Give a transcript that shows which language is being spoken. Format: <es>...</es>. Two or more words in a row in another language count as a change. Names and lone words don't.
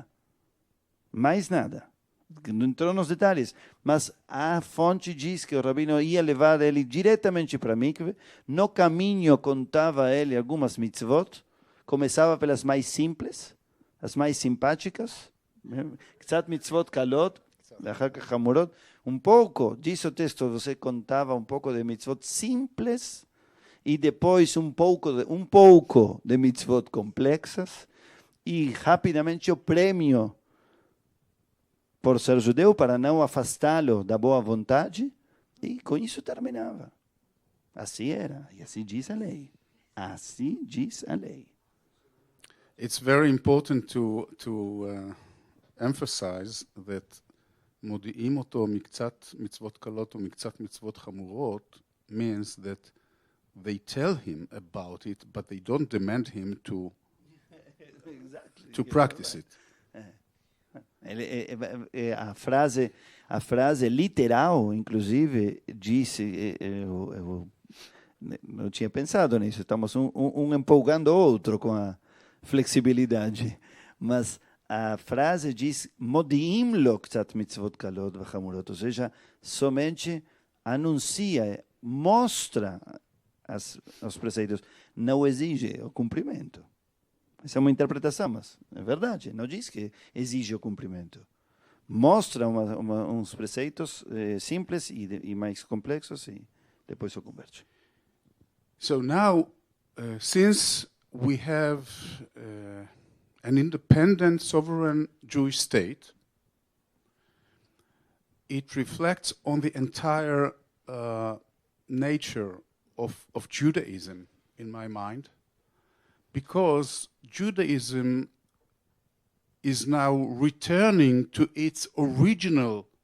<pt>Mais nada. Não entrou nos detalhes, mas a fonte diz que o rabino ia levar ele diretamente para a mikve. No caminho contava a ele algumas mitzvot. Começava pelas mais simples, as mais simpáticas.</pt> <he>קצת מצוות קלות, ואחר כך חמורות.</he> <pt>pouco, diz o texto, você contava pouco de mitzvot simples e depois pouco de mitzvot complexas e rapidamente o prêmio por ser judeu para não afastá-lo da boa vontade, e com isso terminava. Assim era, e assim diz a lei. Assim diz a lei.</pt> <en>It's very important to emphasize that</en> <he>מודיעים אותו מקצת מצוות קלות ומקצת מצוות חמורות</he> <en>means that they tell him about it, but they don't demand him to practice it.</en> <pt>A frase literal, inclusive, disse, eu não tinha pensado nisso, estamos empolgando o outro com a flexibilidade, mas a frase diz,</pt> <he>מודיעים לו קצת מצוות קלות וחמורות,</he> <pt>ou seja, somente anuncia, mostra os preceitos, não exige o cumprimento. Essa é uma interpretação, mas é verdade, não diz que exige o cumprimento. Mostra uns preceitos simples e mais complexos e depois o converte.</pt> <en>So now, since we have an independent, sovereign Jewish state, it reflects on the entire nature of Judaism, in my mind, because Judaism is now returning to its original</en>